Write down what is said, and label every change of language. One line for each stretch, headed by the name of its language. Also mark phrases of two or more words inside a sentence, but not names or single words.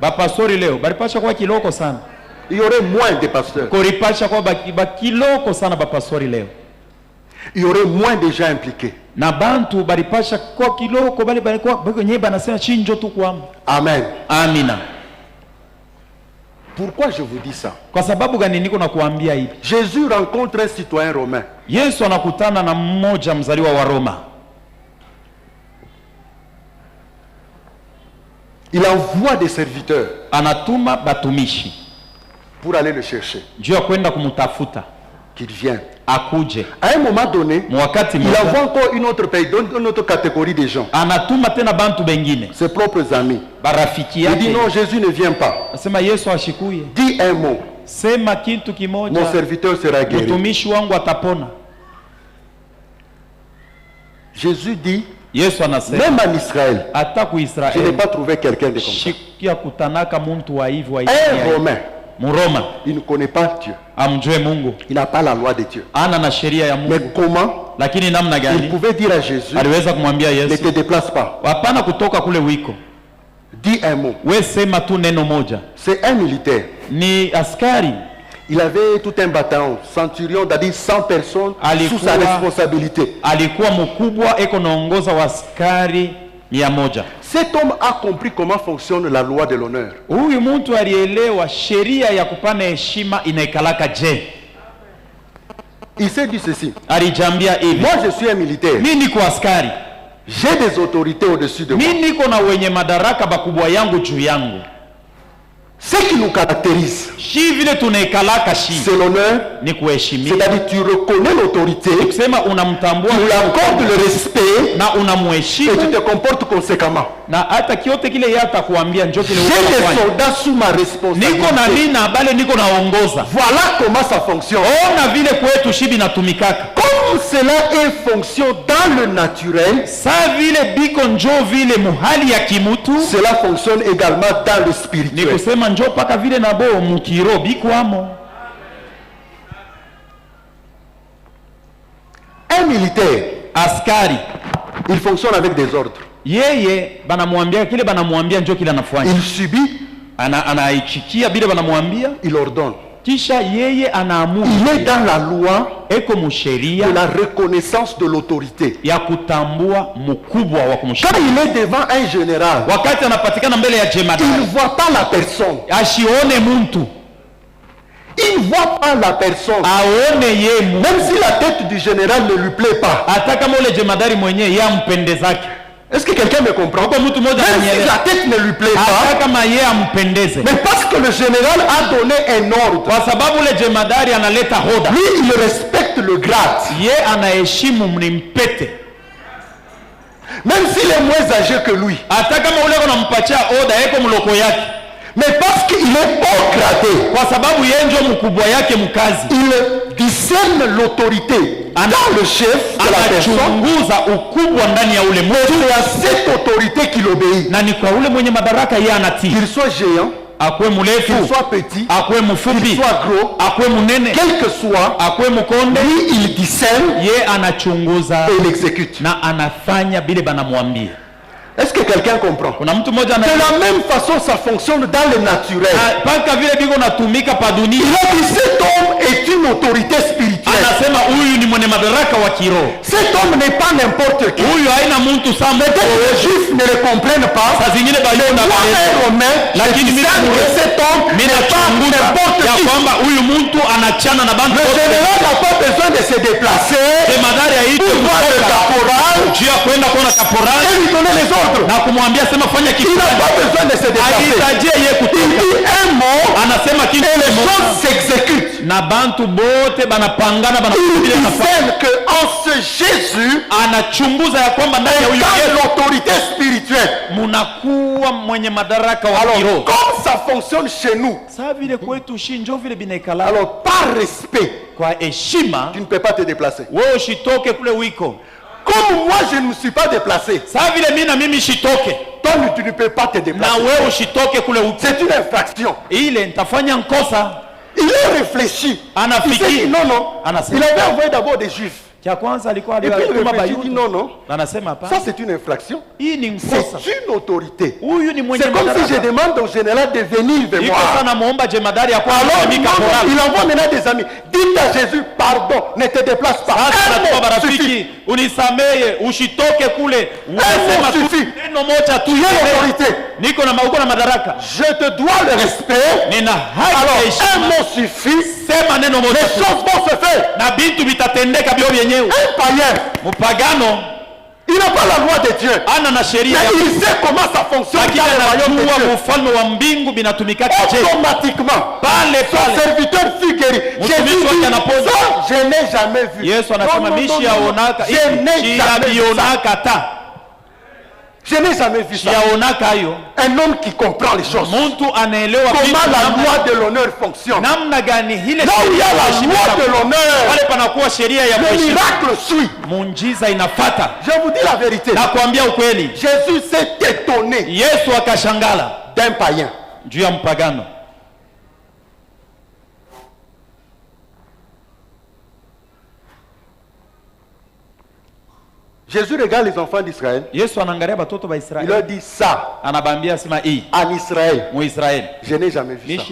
French: Il y aurait moins de pasteurs. Il y aurait moins de gens impliqués. Amen.
Swahili: Amina.
French: Pourquoi je vous dis ça?
Swahili: Kwa sababu gani niko na kuambia hivi?
French: Jésus rencontre un citoyen romain.
Swahili: Yesu anakutana na mmoja mzaliwa wa Roma.
French: Il envoie des serviteurs
Swahili: Anatuma batumishi
French: pour aller le chercher,
Swahili: juu ya kwenda kumtafuta
French: qu'il vienne.
Swahili: akuje.
French: À un moment donné,
Swahili: Mwakati
French: il
Swahili: mmoja
French: envoie encore une autre pays, une autre catégorie de gens,
Swahili: anatuma tena bantu bengine,
French: ses propres amis.
Swahili: barafiki
French: Il dit
Swahili: yake.
French: non, Jésus ne vient pas.
Swahili: Asema Yesu ashikuye.
French: Dis un mot,
Swahili: Sema kitu
French: mon
Swahili: kimoja,
French: serviteur sera guéri.
Swahili: mtumishi wangu atapona.
French: Jésus dit,
Swahili: Yesu anasema
French: même en Israël,
Swahili: hata ku
French: je n'ai
Swahili: Israeli
French: pas trouvé quelqu'un de comme ça.
Swahili: shikia kutanaka muntu wa hivi wa
French: Un
Swahili: Israeli.
French: Romain,
Swahili: Muroma
French: il ne connaît pas Dieu.
Swahili: amjue Mungu,
French: Il n'a pas la loi de Dieu.
Swahili: ana na sheria ya
French: Mais
Swahili: Mungu,
French: comment
Swahili: lakini namna
French: il
Swahili: gani
French: pouvait dire à Jésus,
Swahili: aliweza kumwambia
French: ne te
Swahili: Yesu,
French: déplace pas,
Swahili: hapana kutoka kule wiko,
French: dis un mot.
Swahili: we sema tu neno moja.
French: C'est un militaire.
Swahili: Ni askari
French: Il avait tout un bataillon, centurion, c'est-à-dire 100 personnes
Swahili: Alikuwa-
French: sous sa responsabilité.
Swahili: alikuwa mkubwa, eko naongoza wa askari 100.
French: Cet homme a compris comment fonctionne la loi de l'honneur.
Swahili: Huyu mtu alielewa sheria ya kupana heshima inaikalaka je.
French: Il s'est dit ceci,
Swahili: Alijambia hivi,
French: moi je suis un militaire,
Swahili: mimi niko askari,
French: j'ai des autorités au-dessus de moi.
Swahili: mimi niko na wenye madaraka bakubwa yangu juu yangu.
French: Ce qui nous caractérise,
Swahili: Shi vile tunaikalaka shi
French: c'est l'honneur,
Swahili: ni kuheshimia,
French: c'est-à-dire tu reconnais l'autorité,
Swahili: kusema unamtambua
French: tu lui accordes le respect
Swahili: na
French: et tu
Swahili: unamheshimu,
French: te comportes conséquemment.
Swahili: na hata kiote kile yeye atakuambia njoo kile
French: J'ai des
Swahili: unafanya.
French: soldats sous ma
Swahili: Niko na
French: responsabilité.
Swahili: mimi na bale niko naongoza.
French: Voilà comment ça fonctionne.
Swahili: Ona vile kwetu shibi natumikaka.
French: Comme cela est fonction dans le naturel,
Swahili: Sa vile biko njoo vile muhali ya kimutu,
French: cela fonctionne également dans le
Swahili: ni
French: spirituel.
Swahili: kusema njoo paka vile nabo mukiro bikwamo.
French: Un militaire,
Swahili: Askari
French: il fonctionne avec des ordres.
Swahili: yeye banamwambia kile, banamwambia njoo kile anafanya,
French: Il subit,
Swahili: anaichikia bile banamwambia,
French: il ordonne.
Swahili: kisha yeye anaamua.
French: Il est dans la loi
Swahili: Eko
French: de
Swahili: musheria
French: la reconnaissance de l'autorité.
Swahili: ya kutambua mkubwa wa
French: Quand
Swahili: kumshika.
French: il est devant un général,
Swahili: Wakati anapatikana mbele ya
French: il ne
Swahili: jemadari,
French: voit pas la personne.
Swahili: ashione muntu,
French: Il ne voit pas la personne.
Swahili: aone ye muntu.
French: Même si la tête du général ne lui plaît pas.
Swahili: Hata kama ule jemadari mwenyewe yampendezake.
French: Est-ce que quelqu'un me comprend?
Swahili: Kwa mtu mmoja
French: Même si
Swahili: ananielewa.
French: la tête ne lui plaît
Swahili: Hata
French: pas,
Swahili: kama ye ampendeze,
French: mais parce que le général a donné un ordre,
Swahili: kwa sababu ule jemadari analeta hoda,
French: lui il respecte le grade.
Swahili: ye anaheshimu mnimpete.
French: Même s'il est moins âgé que lui.
Swahili: Hata kama ule unampatia hoda yeko mloko yake,
French: Mais parce qu'il est haut gradé,
Swahili: kwa sababu yeye ndio mkubwa yake mkazi,
French: il discerne l'autorité dans le chef de la personne.
Swahili: anachunguza ukubwa ndani ya ule
French: Et
Swahili: mtu,
French: c'est à cette autorité qu'il obéit.
Swahili: na ni kwa ule mwenye madaraka yeye anatii.
French: Qu'il soit géant,
Swahili: Akwe mrefu,
French: qu'il soit petit,
Swahili: akwe
French: qu'il
Swahili: mfupi,
French: soit gros,
Swahili: akwe munene,
French: quel que soit,
Swahili: akwe mkonde,
French: lui il discerne
Swahili: ye anachunguza
French: et il exécute.
Swahili: na anafanya bile banamwambia.
French: Est-ce que quelqu'un comprend?
Swahili: Kuna mtu mmoja
French: De la même façon, ça fonctionne dans le naturel.
Swahili: paka vile biko natumika pa
French: Il
Swahili: dunia,
French: a dit cet homme est une autorité spirituelle.
Swahili: anasema huyu ni mwenye madaraka wa kiroho.
French: Cet homme n'est pas n'importe qui.
Swahili: Huyu haina muntu sama.
French: Peut-être les juifs ne le comprennent pas.
Swahili: Saa zingine baliona
French: Moi, un romain, je
Swahili: lakini mimi
French: discerne que cet homme
Swahili: mimi
French: n'est pas
Swahili: nachunguza
French: n'importe
Swahili: ya
French: qui.
Swahili: kwamba huyu muntu anachana na bantu
French: Le
Swahili: wote.
French: général n'a pas besoin de se déplacer
Swahili: Jemadari aitwe
French: pour voir le
Swahili: kutoka
French: caporal
Swahili: juu ya kwenda kuona
French: et
Swahili: kaporali
French: lui donner les ordres.
Swahili: na kumwambia sema fanya kitu.
French: Il n'a pas besoin de se déplacer.
Swahili: Alitajie ye
French: Il
Swahili: kutoka,
French: dit un mot
Swahili: anasema kitu
French: et les
Swahili: kimoja,
French: choses s'exécutent.
Swahili: na bantu bote banapangana
French: Il
Swahili: banafanya nafasi.
French: discerne qu'en ce Jésus,
Swahili: Anachunguza ya kwamba ndani ya huyu
French: dans
Swahili: Yesu
French: l'autorité spirituelle.
Swahili: munakuwa mwenye madaraka wa
French: Alors,
Swahili: kiroho.
French: comme ça fonctionne chez nous,
Swahili: Saa vile kwetu shi njo vile binaikala
French: alors par respect,
Swahili: kwa heshima,
French: tu ne peux pas te déplacer.
Swahili: wewe ushitoke kule wiko.
French: Comme moi, je ne me suis pas déplacé,
Swahili: Saa vile mimi na mimi shitoke
French: toi, tu ne peux pas te
Swahili: na
French: déplacer.
Swahili: wewe ushitoke kule wiko,
French: C'est une infraction.
Swahili: ile nitafanya nkosa.
French: Il est réfléchi. Il s'est
Swahili: Anafikiri
French: dit non, non.
Swahili: Anasema.
French: Il avait envoyé d'abord des juifs.
Swahili: cha kwanza alikuwa
French: Et puis il
Swahili: aliwatuma
French: réfléchit, il dit non,
Swahili: Bayuda,
French: non.
Swahili: anasema
French: Ça,
Swahili: hapana,
French: c'est une infraction.
Swahili: hii ni mkosa.
French: C'est une autorité.
Swahili: Huyu ni mwenye
French: C'est comme si je
Swahili: madaraka.
French: demande au général de venir vers
Swahili: Iko
French: moi.
Swahili: sana muomba jemadari ya kwa
French: Alors,
Swahili: mimi
French: non, non,
Swahili: kaporali.
French: il envoie maintenant des amis. Dis Dites à Jésus, pardon, ne te déplace pas.
Swahili: Sasa
French: Un
Swahili: natupa
French: mot
Swahili: marafiki,
French: suffit.
Swahili: usitoke kule. Unasema tu
French: suffit.
Swahili: neno moja tu.
French: Tu as l'autorité.
Swahili: Niko na uko na madaraka.
French: Je te dois le respect.
Swahili: Nina haki ya
French: Alors, un
Swahili: heshima.
French: mot suffit.
Swahili: Sema neno
French: Les
Swahili: moja tu.
French: choses vont se faire.
Swahili: Na bintu vitatendeka bio vyenyewe.
French: Un païen,
Swahili: Mpagano
French: il n'a pas la loi de Dieu.
Swahili: ana na
French: Mais
Swahili: sheria ya
French: il sait comment ça fonctionne
Swahili: lakini
French: dans le royaume de
Swahili: anajua
French: Dieu.
Swahili: ufalme wa mbingu binatumika je.
French: Automatiquement,
Swahili: Pale
French: son
Swahili: pale
French: serviteur fut guéri. Jésus
Swahili: Mtumishi wake
French: dit,
Swahili: anapona.
French: ça, je n'ai jamais vu.
Swahili: Yesu anasema mishi yaonaka
French: je n'ai jamais vu ça.
Swahili: yaonaka ta
French: Je n'ai jamais vu ça.
Swahili: yaonaka hayo.
French: Un homme qui comprend les choses.
Swahili: Mtu anaelewa
French: Comment
Swahili: vitu
French: la
Swahili: namna-
French: loi de l'honneur fonctionne.
Swahili: namna gani ile
French: Là où il y a
Swahili: sheria ya
French: la
Swahili: heshima
French: loi de
Swahili: ina-
French: l'honneur,
Swahili: pale panakuwa sheria ya
French: le
Swahili: kuheshima.
French: miracle suit.
Swahili: Munjiza inafata.
French: Je vous dis la vérité.
Swahili: Na kuambia ukweli,
French: Jésus s'est étonné
Swahili: Yesu akashangala
French: d'un païen.
Swahili: juu ya mpagano.
French: Jésus regarde les enfants d'Israël.
Swahili: Yesu anaangalia batoto ba
French: Il
Swahili: Israeli.
French: leur dit ça,
Swahili: Anabambia sema hii
French: en Israël,
Swahili: mu Israeli.
French: je n'ai jamais vu ça.